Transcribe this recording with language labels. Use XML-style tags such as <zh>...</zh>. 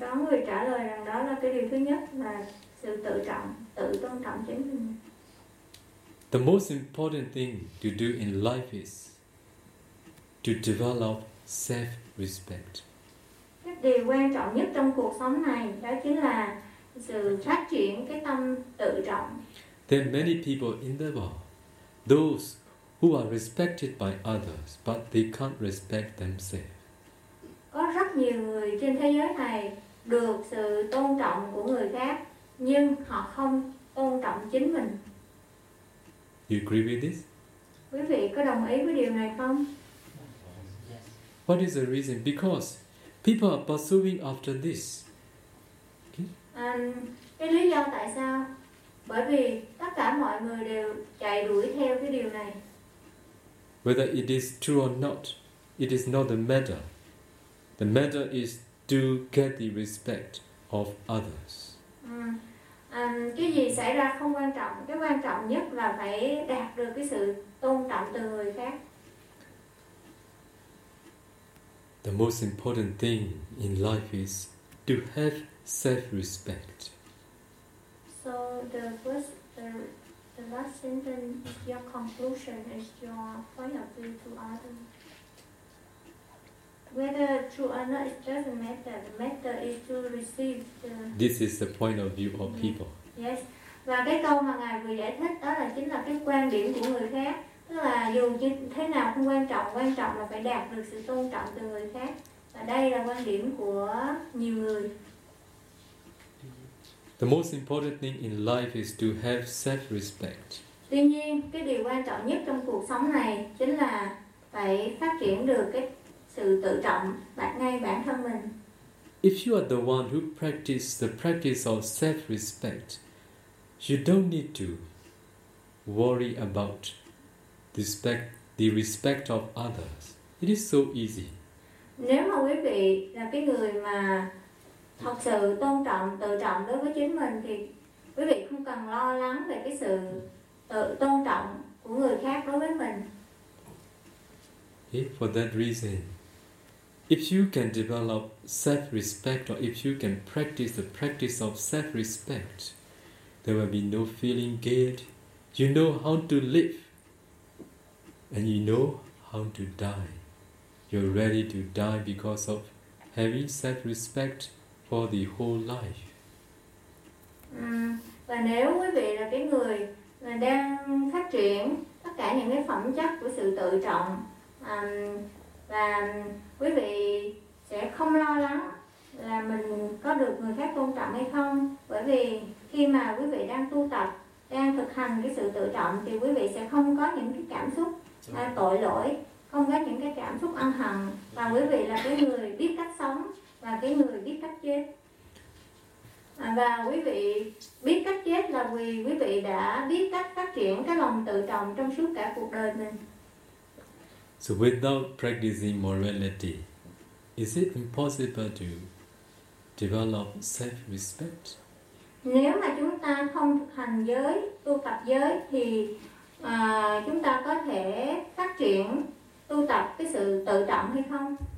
<vi>Có người trả lời rằng đó là cái điều thứ nhất, là sự tự trọng, tự tôn trọng chính mình.</vi> <en>The most important thing to do in life is to develop self-respect.</en> <vi>Cái điều quan trọng nhất trong cuộc sống này đó chính là sự phát triển cái tâm tự trọng.</vi> <en>There are many people in the world, those who are respected by others, but they can't respect themselves.</en> <vi>Có rất nhiều người trên thế giới này được sự tôn trọng của người khác, nhưng họ không tôn trọng chính mình.</vi> <en>You agree with this?</en> <vi>Quý vị có đồng ý với điều này không?</vi> <en>What is the reason? Because people are pursuing after this.</en> <vi>Okay. Cái lý do tại sao? Bởi vì tất cả mọi người đều chạy đuổi theo cái điều này.</vi> <en>Whether it is true or not, it is not the matter. The matter is to get the respect of others.</en> <vi>Cái gì xảy ra không quan trọng. Cái quan trọng nhất là phải đạt được cái sự tôn trọng từ người khác.</vi> <en>The most important thing in life is to have self-respect. So the last sentence is your conclusion, is your point of view to others. Whether true or not, it doesn't matter. The matter is to receive the... This is the point of view of people. Yes.</en> <vi>Và cái câu mà Ngài vừa giải thích đó là chính là cái quan điểm của người khác. Tức là dù thế nào cũng quan trọng là phải đạt được sự tôn trọng từ người khác. Và đây là quan điểm của nhiều người.</vi> <en>The most important thing in life is to have self-respect.</en> <vi>Tuy nhiên, cái điều quan trọng nhất trong cuộc sống này chính là phải phát triển được cái sự tự trọng ngay bản thân mình.</vi> <en>If you are the one who practice the practice of self-respect, you don't need to worry about the respect of others. It is so easy.</en> <vi>Nếu mà quý vị là cái người mà thật sự tôn trọng, tự trọng đối với chính mình thì quý vị không cần lo lắng về cái sự tự tôn trọng của người khác đối với mình.</vi> <en>Okay, for that reason, if you can develop self-respect or if you can practice the practice of self-respect, there will be no feeling guilt. You know how to live and you know how to die. You're ready to die because of having self-respect for the whole life.</en> <vi>Và nếu quý vị là cái người mà đang phát triển tất cả những cái phẩm chất của sự tự trọng, và quý vị sẽ không lo lắng là mình có được người khác tôn trọng hay không, bởi vì khi mà quý vị đang tu tập, đang thực hành cái sự tự trọng thì quý vị sẽ không có những cái cảm xúc tội lỗi, không có những cái cảm xúc ân hận, và quý vị là cái người biết cách sống và cái người biết cách chết. Và quý vị biết cách chết là vì quý vị đã biết cách phát triển cái lòng tự trọng trong suốt cả cuộc đời mình.</vi> <en>So without practicing morality, is it impossible to develop self-respect?</en> <vi>Nếu mà chúng ta không thực hành giới, tu tập giới thì chúng ta có thể phát triển tu tập cái sự tự trọng hay không?</vi>